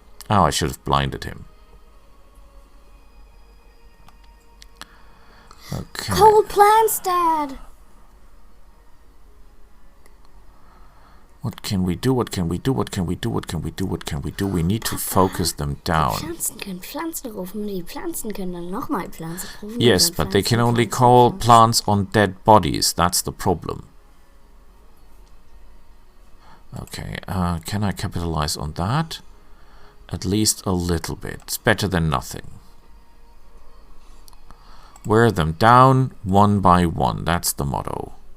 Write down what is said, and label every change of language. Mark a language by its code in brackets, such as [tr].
[en] Oh, I should have blinded him. Okay. Cold plants, Dad. What can we do? What can we do? What can we do? What can we do? What can we do? We need to focus them down. [de] Pflanzen können Pflanzen rufen. Die Pflanzen können dann nochmal Pflanzen rufen. [en] Yes, but they can only call plants on dead bodies. That's the problem. Okay, can I capitalize on that? At least a little bit. It's better than nothing. Wear them down one by one. That's the motto.